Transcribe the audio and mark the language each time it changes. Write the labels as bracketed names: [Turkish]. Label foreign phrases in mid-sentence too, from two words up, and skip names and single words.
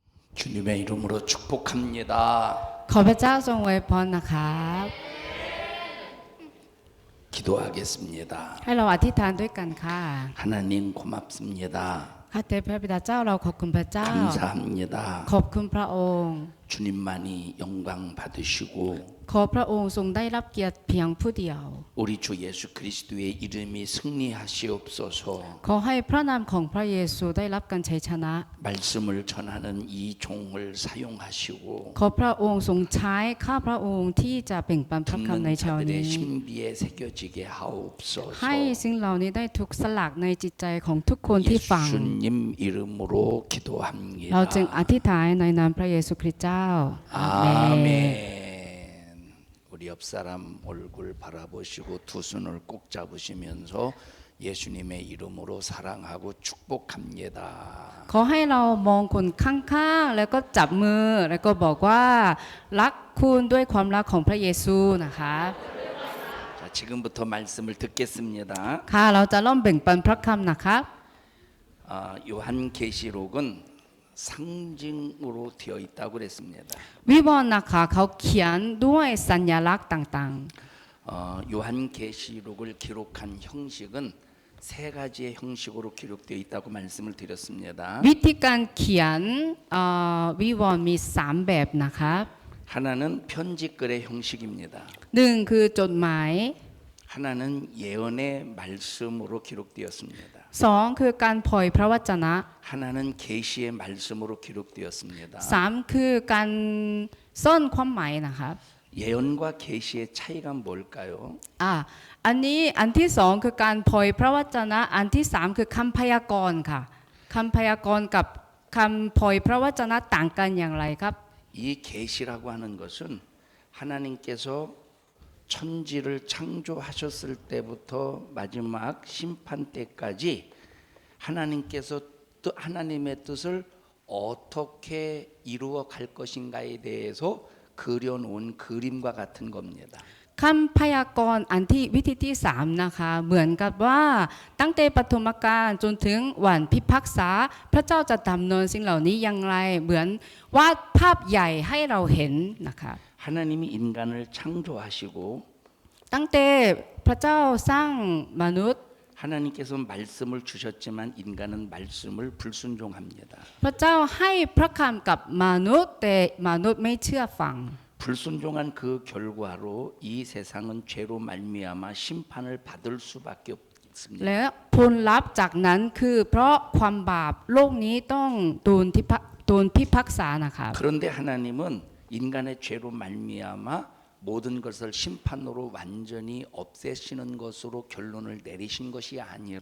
[Korean] 주님의 이름으로 축복합니다. [Thai] ขอพระเจ้าทรงอวยพรนะครับ [Korean] 기도하겠습니다. [Thai] ให้เราอธิษฐานด้วยกันค่ะ [Korean] 하나님 고맙습니다. [Thai] ข้าแต่พระบิดาเจ้าเราขอบคุณพระเจ้า [Korean] 감사합니다. [Thai] ขอบคุณพระองค์ [Korean] 주님만이 영광 받으시고 [Thai] ขอพระองค์ทรงได้รับเกียรติเพียงผู้เดียว [Korean] 우리 주 예수 그리스도의 이름이 승리하시옵소서. [Thai] ขอให้พระนามของพระเยซูได้รับการชัยชนะ [Korean] 말씀을 전하는 이 종을 사용하시고 [Thai] ขอพระองค์ทรงใช้ข้าพระองค์ที่จะเปล่งปลั่นพระคำใน [Korean] 듣는 [Thai] เช้า [Korean] 자들의 [Thai] นี้ [Korean] 신비에 새겨지게 하옵소서. [Thai] ให้สิ่งเหล่านี้ได้ถูกสลักในจิตใจของทุกคนที่ฟัง [Korean] 예수님 이름으로 [Thai] เราจึงอ [Korean] 기도합니다. [Thai] ธิษฐานในนามพระเยซูคริสต์เจ้าอาเมน [Korean] 아멘. 우리 옆 사람 얼굴 바라보시고 두 손을 꼭 잡으시면서 예수님의 이름으로 사랑하고 축복합니다. [Thai] ขอให้เรามองคนข้างๆแล้วก็จับมือแล้วก็บอกว่ารักคุณด้วยความรักของพระเยซูนะคะ [Korean] 자, 지금부터 말씀을 듣겠습니다. [Thai] ค่ะเราจะเริ่มแบ่งปันพระคำนะคะ [Korean] 요한계시록은 상징으로 되어 있다고 그랬습니다. [Thai] วิวรณ์นะคะเขาเขียนด้วยสัญลักษณ์ต่าง [Korean] 요한계시록을 기록한 형식은 세 가지의 형식으로 기록되어 있다고 말씀을 드렸습니다. [Thai] ๆ วิธีการเขียนวิวรณ์มี3แบบนะคะ [Korean] 하나는 편지글의 형식입니다. [Thai] หนึ่งคือจดหมาย [Korean] 하나는 예언의 말씀으로 기록되었습니다. [Thai] สองคือการเผยพระวจนะ [Korean] 하나는 계시의 말씀으로 기록되었습니다. [Thai] สามคือการซ่อนความหมายนะคะ [Korean] 예언과 계시의 차이가 뭘까요? [Thai] อันนี้อันที่สองคือการเผยพระวจนะอันที่สามคือคำพยากรณ์ค่ะคำพยากรณ์กับคำเผยพระวจนะต่างกันอย่างไรครับ [Korean] 이 계시라고 하는 것은 하나님께서 천지를 창조하셨을 때부터 마지막 심판 때까지 하나님께서 하나님의 뜻을 어떻게 이루어 갈 것인가에 대해서 그려놓은 그림과 같은 겁니다. [Thai] คำพยากรณ์อันที่วิธีที่สามนะคะเหมือนกับว่าตั้งแต่ปฐมกาลจนถึงวันพิพากษาพระเจ้าจะดำเนินสิ่งเหล่านี้อย่างไรเหมือนวาดภาพใหญ่ให้เราเห็นนะคะ [Korean] 하나님이 인간을 창조하시고 [Thai] ตั้งแต่พระเจ้าสร้างมนุษย์ [Korean] 하나님께서 말씀을 주셨지만 인간은 말씀을 불순종합니다. [Thai] พระเจ้าให้พระคำกับมนุษย์แต่มนุษย์ไม่เชื่อฟัง [Korean] 불순종한 그 결과로 이 세상은 죄로 말미암아 심판을 받을 수밖에 없습니다. [Thai] และผลลัพธ์จากนั้นคือเพราะความบาปโลกนี้ต้องโดนพิพากษานะคะ [Korean] 그런데 하나님은 인간의 죄로 말미암아 모든 것을 심판으로 완전히 없애시는 것으로 결론을 내리신 것이 아니라